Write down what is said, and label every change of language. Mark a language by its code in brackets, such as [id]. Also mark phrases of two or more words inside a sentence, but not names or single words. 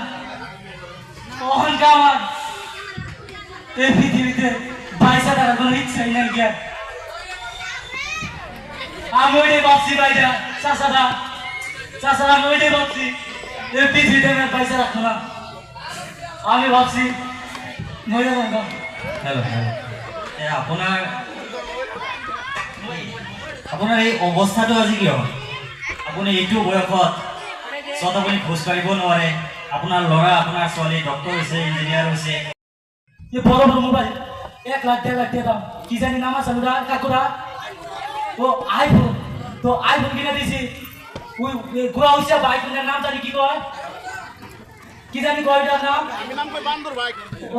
[bn] ওখানকার আমার এই পৃথিবীতে পয়সা টাকার কোনো ইচ্ছাই নাই। জ্ঞান আমি ওইটাই ভাবছি, ভাইরা চাষারা আমি ওইটাই ভাবছি, এই পৃথিবীতে আমি পয়সা রাখবো না। আমি ভাবছি মরে যাবো। হ্যালো, [as] আপোনাৰ এই অৱস্থাটো আজি কিয়? আপুনি এইটো বয়সত য'ত আপুনি খোজ কাঢ়িব নোৱাৰে, আপোনাৰ ল'ৰা আপোনাৰ ছোৱালী ডক্টৰ হৈছে, ইঞ্জিনিয়াৰ হৈছে। [bn] এই বড় বড় মোবাইল 1 লাখ 1.5 লাখ দাম, কি জানি নাম আছে ওরা কাকুরা। ও আইফোন, তো আইফোন কিনে দিছি। ওই গোয়া হইছে বাইকের নাম জানি কি কয়, কি জানি কয় এটার নাম বান্দর বাইক। ও